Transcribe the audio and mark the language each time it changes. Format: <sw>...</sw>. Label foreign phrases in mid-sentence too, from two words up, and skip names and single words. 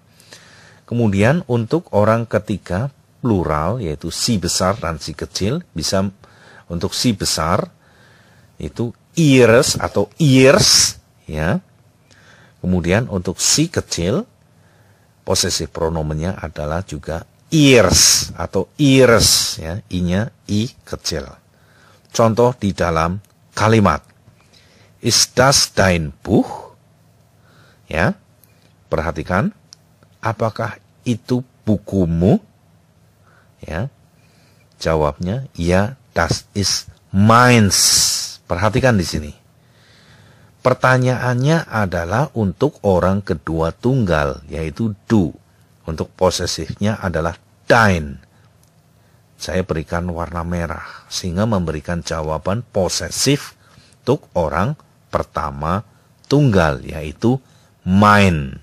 <id>Kemudian untuk orang ketiga plural yaitu si besar dan si kecil, bisa untuk si besar itu ihres atau ihrs, ya. Kemudian untuk si kecil posesif pronomennya adalah juga ihrs atau ihres, ya, i-nya i kecil. Contoh di dalam kalimat,</id> <de>ist das dein Buch?</de> <id>Ya, perhatikan, apakah itu bukumu? Ya, jawabnya ya,</id> <de>das ist meins.</de> <id>Perhatikan di sini. Pertanyaannya adalah untuk orang kedua tunggal, yaitu du. Untuk posesifnya adalah dein. Saya berikan warna merah, sehingga memberikan jawaban posesif untuk orang pertama tunggal, yaitu mein.</id>